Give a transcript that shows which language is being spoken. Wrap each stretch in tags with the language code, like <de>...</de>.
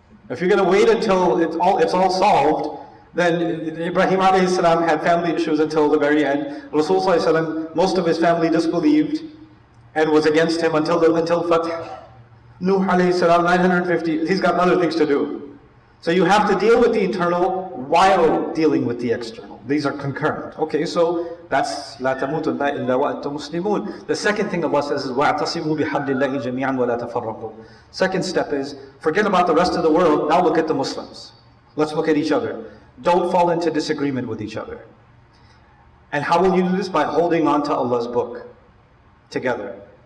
<en>If you're going to wait until it's all solved, then Ibrahim alayhi salam had family issues until the very end. Rasul sallallahu alayhi wasallam, most of his family disbelieved and was against him until Fath. Nuh alayhi salam, 950, he's got other things to do. So you have to deal with the internal while dealing with the external. These are concurrent. Okay, so That's</en> <ar>لا تموتن إلا وأنتم مسلمون.</ar> <en>The second thing Allah says is</en> <ar>وَاعْتَصِمُوا بِحَبْلِ اللَّهِ جَمِيعًا وَلَا تَفَرَّقُوا.</ar> <en>Second step is forget about the rest of the world. Now look at the Muslims. Let's look at each other. Don't fall into disagreement with each other. And how will you do this? By holding on to Allah's book together.</en>